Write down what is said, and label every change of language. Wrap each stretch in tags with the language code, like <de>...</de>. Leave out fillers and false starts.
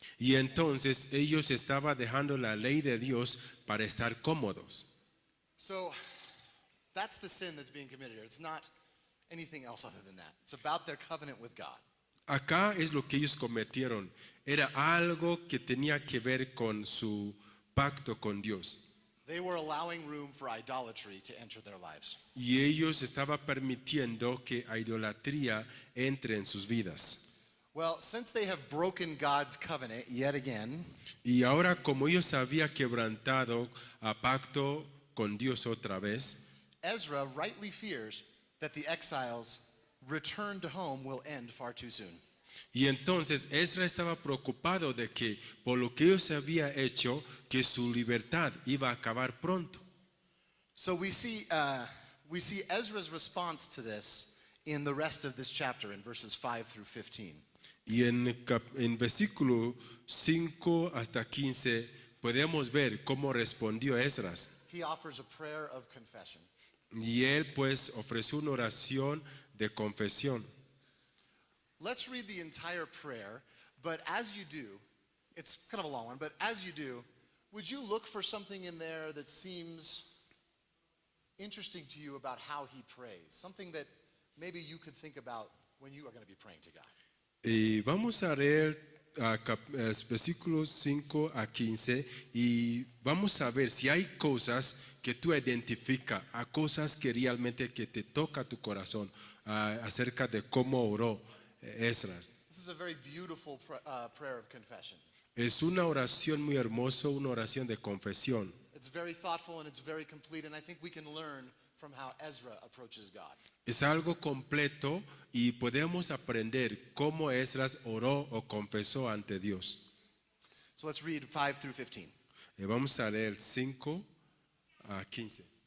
<es>Y entonces ellos estaban dejando la ley de Dios para estar cómodos.</es> <en>So that's the sin that's being committed here. It's not anything else other than that. It's about their covenant with God.</en> <es>Acá es lo que ellos cometieron. Era algo que tenía que ver con su pacto con Dios.</es> <en>They were allowing room for idolatry to enter their lives.</en> <es>Y ellos estaban permitiendo que la idolatría entre en sus vidas.</es> <en>Well, since they have broken God's covenant yet again,</en> <es>Y ahora como ellos habían quebrantado a pacto con Dios otra vez,</es> <en>Ezra rightly fears that the exiles' return to home will end far too soon.</en> <es>y entonces Ezra estaba preocupado de que por lo que ellos habían hecho, que su libertad iba a acabar pronto.</es> <en>So we see Ezra's response to this in the rest of this chapter in verses 5 through 15.</en> <es>Y en versículo 5 hasta 15 podemos ver cómo respondió Esdras.</es> <en>He offers a prayer of confession.</en> <es>Y él pues ofreció una oración de confesión.</es> <en>Let's read the entire prayer, but as you do, it's kind of a long one, but as you do, would you look for something in there that seems interesting to you about how he prays? Something that maybe you could think about when you are going to be praying to God.</en> <es>Y vamos a leer versículos 5 a 15 y vamos a ver si hay cosas que tú identificas, a cosas que realmente que te toca tu corazón acerca de cómo oró Esdras.</es> <en>This is a very beautiful prayer of confession.</en> <es>Es una oración muy hermosa, una oración de confesión.</es> <en>It's very thoughtful and it's very complete, and I think we can learn from how Ezra approaches God.</en> <es>Es algo completo y podemos aprender cómo Esdras oró o confesó ante Dios.</es> <en>So let's read 5 through 15.</en> <es>Vamos a leer 5 a 15.</es>